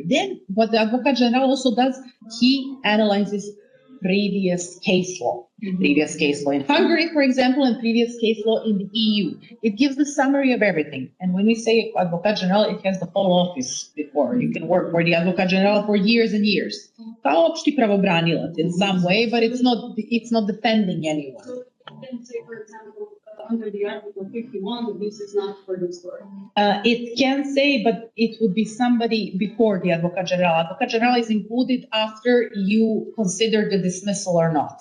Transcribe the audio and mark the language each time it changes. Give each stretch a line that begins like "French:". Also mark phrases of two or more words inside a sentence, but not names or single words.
English: Then what the Advocate General also does, he analyzes previous case law in Hungary, for example, and previous case law in the EU. It gives the summary of everything. And when we say Advocate General, it has the whole office before. You can work for the Advocate General for years and years.
Serbian: Kao opšti pravobranilac
English: in some way, but it's not defending anyone. So you can say, for example, under the Article 51, that this is not for this court. It can say, but it would be somebody before the Advocate General. Advocate General is included after you consider the dismissal or not.